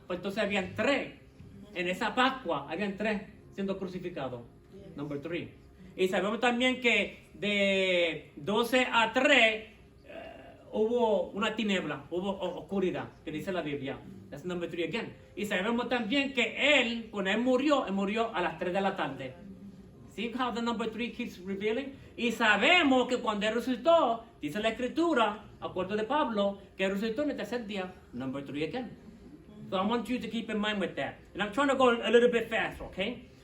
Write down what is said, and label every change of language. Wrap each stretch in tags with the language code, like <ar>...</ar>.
<es>Pues entonces habían 3. En esa Pascua habían 3 siendo crucificados.</es> <en>Number 3.</en> <es>Y sabemos también que de 12 a 3 hubo una tiniebla, hubo oscuridad, que dice la Biblia.</es> <en>That's number 3 again.</en> <es>Y sabemos también que él, cuando él murió a las 3 de la tarde.</es> <en>See how the number 3 keeps revealing?</en> <es>Y sabemos que cuando él resucitó, dice la Escritura, acuerdo de Pablo, que él resucitó en el 3er día,</es> <en>number 3 again. So I want you to keep in mind with that. And I'm trying to go a little bit fast, okay?</en>